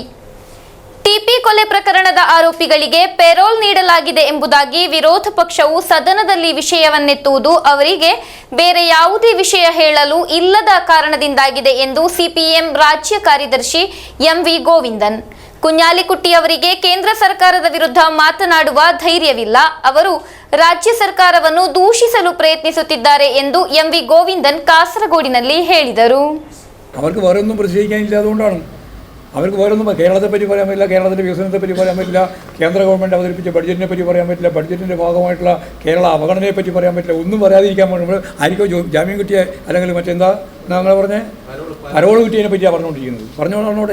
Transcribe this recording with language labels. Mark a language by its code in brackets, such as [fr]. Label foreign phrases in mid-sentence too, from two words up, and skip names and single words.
[kn] ಟಿಪಿ ಕೊಲೆ ಪ್ರಕರಣದ ಆರೋಪಿಗಳಿಗೆ ಪೆರೋಲ್ ನೀಡಲಾಗಿದೆ ಎಂಬುದಾಗಿ ವಿರೋಧ ಪಕ್ಷವು ಸದನದಲ್ಲಿ ವಿಷಯವನ್ನೆತ್ತುವುದು ಅವರಿಗೆ ಬೇರೆ ಯಾವುದೇ ವಿಷಯ ಹೇಳಲು ಇಲ್ಲದ ಕಾರಣದಿಂದಾಗಿದೆ ಎಂದು ಸಿಪಿಎಂ ರಾಜ್ಯ ಕಾರ್ಯದರ್ಶಿ ಎಂವಿ ಗೋವಿಂದನ್. ಕುഞ്ഞാലിക്കുട്ടി ಅವರಿಗೆ ಕೇಂದ್ರ ಸರ್ಕಾರದ ವಿರುದ್ಧ ಮಾತನಾಡುವ ಧೈರ್ಯವಿಲ್ಲ. ಅವರು ರಾಜ್ಯ ಸರ್ಕಾರವನ್ನು ದೂಷಿಸಲು ಪ್ರಯತ್ನಿಸುತ್ತಿದ್ದಾರೆ ಎಂದು ಎಂವಿ ಗೋವಿಂದನ್ ಕಾಸರಗೋಡಿನಲ್ಲಿ ಹೇಳಿದರು. [ml] അവർക്ക് വേറെ ഒന്നും പ്രതിഷേധിക്കാനില്ല, അതുകൊണ്ടാണ് അവർക്ക് വേറെ ഒന്നും കേരളത്തെപ്പറ്റി പറയാൻ പറ്റില്ല, കേരളത്തിൻ്റെ വികസനത്തെപ്പറ്റി പറയാൻ പറ്റില്ല, കേന്ദ്ര ഗവൺമെൻറ് അവതരിപ്പിച്ച ബഡ്ജറ്റിനെ പറ്റി പറയാൻ പറ്റില്ല, ബഡ്ജറ്റിൻ്റെ ഭാഗമായിട്ടുള്ള കേരള അവഗണനയെ പറ്റി പറയാൻ പറ്റില്ല. ഒന്നും പറയാതിരിക്കാൻ നമ്മൾ ആയിരിക്കും ജാമ്യം കിട്ടിയ അല്ലെങ്കിൽ മറ്റെന്താ ഞങ്ങൾ പറഞ്ഞേ പരോൾ കിട്ടിയതിനെ പറ്റിയാണ് പറഞ്ഞുകൊണ്ടിരിക്കുന്നത്.